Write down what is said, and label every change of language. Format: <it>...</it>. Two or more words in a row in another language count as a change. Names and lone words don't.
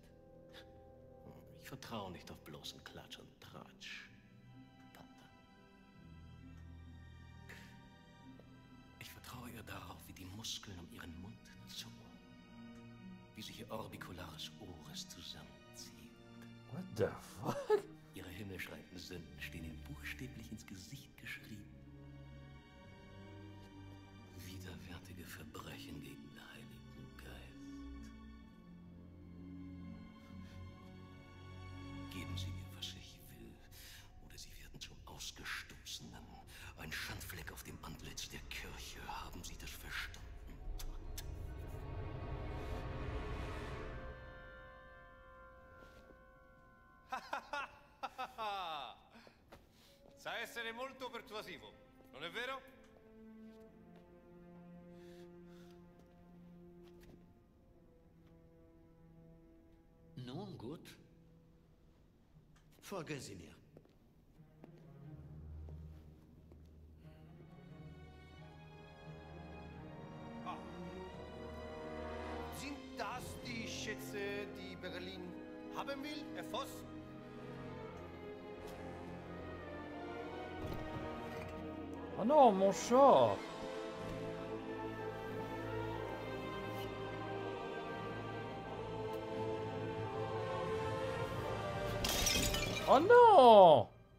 <de>Ich vertraue nicht auf bloßen Klatsch und Tratsch, Pater. Ich vertraue ihr darauf, wie die Muskeln um ihren Mund zucken, wie sich ihr</de> <la>orbicularis oris</la> <de>zusammenzieht.</de> <en>What the fuck?</en> <de>Ihre himmelschreienden Sünden stehen ihm buchstäblich ins Gesicht geschrieben. Widerwärtige Verbrechen gegen den Heiligen Geist. Geben Sie mir, was ich will, oder Sie werden zum Ausgestoßenen. Ein Schandfleck auf dem Antlitz der Kirche. Haben Sie das verstanden?</de> <it>Sa essere molto persuasivo, non è vero?</it> <de>Nun gut. Folgen Sie mir. Sind das die Schätze, die Berlin haben will, Herr Voss?</de> <fr>Oh non, mon chat! Oh non!</fr>